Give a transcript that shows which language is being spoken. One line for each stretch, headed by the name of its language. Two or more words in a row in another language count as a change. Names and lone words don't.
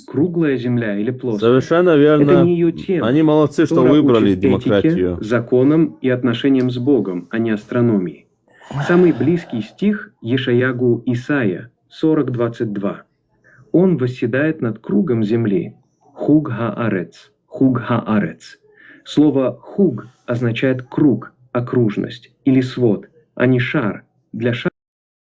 Russian: Круглая земля или плоская? Совершенно верно. Это не ее тема. Они молодцы, что Тора выбрали учит демократию. этике, законам и отношениям с Богом, а не астрономией. Самый близкий стих Ешаягу Исаия 40:22. Он восседает над кругом земли.
Hebrew: חוג הארץ. חוג הארץ.
Russian: Слово хуг означает круг, окружность или свод, а не шар. Для шара